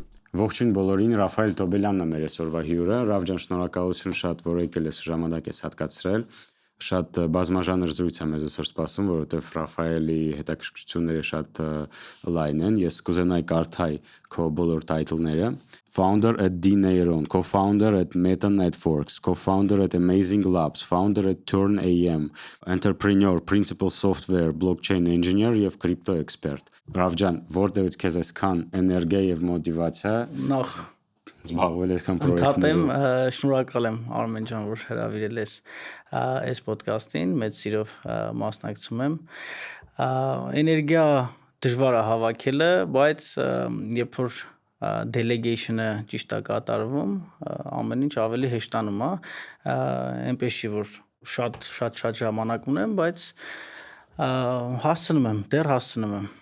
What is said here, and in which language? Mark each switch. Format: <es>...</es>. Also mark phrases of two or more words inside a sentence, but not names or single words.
<hy>Ողջույն բոլորին, Ռաֆայել Տոբելյանն է մեր այսօրվա հյուրը։ Ռաֆ ջան, շնորհակալություն շատ, որ եկել ես ժամանակ ես հատկացրել։ Շատ բազմաժանր զրույց է մեզ այսօր սպասում, որովհետև Ռաֆայելի հետաքրքրությունները շատ լայն են։ Ես կուզենայի կարդալ քո բոլոր տայտլները.</hy> <en>Founder at D-Neuron, co-founder at Meta Networks, co-founder at Amazing Labs, founder at Turn AM, entrepreneur, principal software, blockchain engineer եւ crypto expert։</en> <hy>Ռաֆ ջան, որտեղից քեզ այսքան էներգիա եւ մոտիվացիա Նախ զբաղվել այսքան պրոյեկտներով։ Շնորհակալ եմ Արմեն ջան, որ հրավիրել ես այս ոդկասթին, մեծ սիրով մասնակցում եմ։ Էներգիա դժվար է հավաքելը, բայց երբ որ delegation-ը ճիշտ է կատարվում, ամեն ինչ ավելի հեշտանում է, այնպես չի որ շատ ժամանակ ունեմ, բայց դեռ հասցնում եմ։</hy>